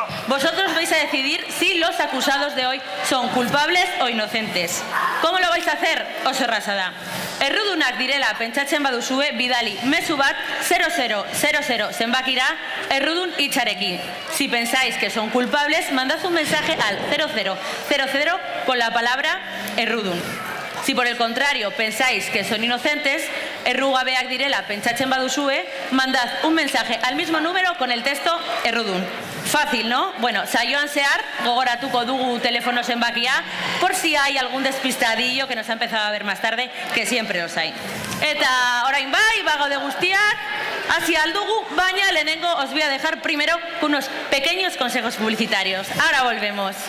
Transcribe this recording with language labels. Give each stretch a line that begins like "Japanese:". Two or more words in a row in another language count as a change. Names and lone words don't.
Spanish: Vosotros vais a decidir si los acusados de hoy son culpables o inocentes. ¿Cómo lo vais a hacer?
Basque: Oso erraza da. Errudunak direla pentsatzen baduzue bidali mezu bat 0000 zenbakira errudun hitzarekin.
Spanish: Si pensáis que son culpables, mandad un mensaje al 0000 con la palabra errudun. Si por el contrario pensáis que son inocentes,
Basque: errugabeak direla pentsatzen baduzue,
Spanish: mandad un mensaje al mismo número con el texto errudun. Fácil, ¿no?
Basque: Bueno, saioan zehar gogoratuko dugu telefono zenbakia,
Spanish: por si hay algún despistadillo que nos ha empezado a ver más tarde, que siempre os hay.
Basque: Eta orain bai, bago de guztiak, hasi aldugu, baina lehenengo
Spanish: os voy a dejar primero con unos pequeños consejos publicitarios. Ahora volvemos.